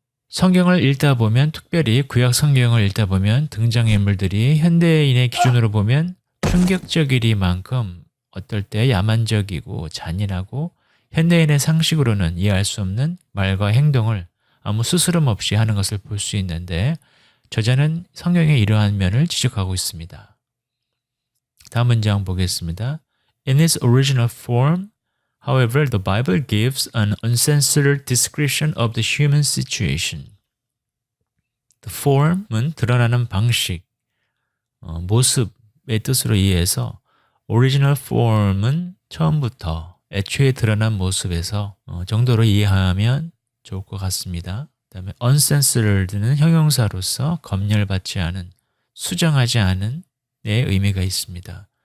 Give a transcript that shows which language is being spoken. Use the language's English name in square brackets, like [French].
[Korean] 성경을 읽다 보면 특별히 구약 성경을 읽다 보면 등장인물들이 현대인의 기준으로 보면 충격적이리만큼 어떨 때 야만적이고 잔인하고 현대인의 상식으로는 이해할 수 없는 말과 행동을 아무 스스럼 없이 하는 것을 볼 수 있는데 저자는 성경의 이러한 면을 지적하고 있습니다. 다음 문장 보겠습니다. [English] In its original form, however, the Bible gives an uncensored description of the human situation. The form [Korean] 은 드러나는 방식, 모습의 뜻으로 이해해서 [English] original form [Korean] 은 처음부터 애초에 드러난 모습에서 정도로 이해하면 좋을 것 같습니다. 그 다음에 uncensored는 형용사로서 검열받지 않은, 수정하지 않은 의 의미가 있습니다.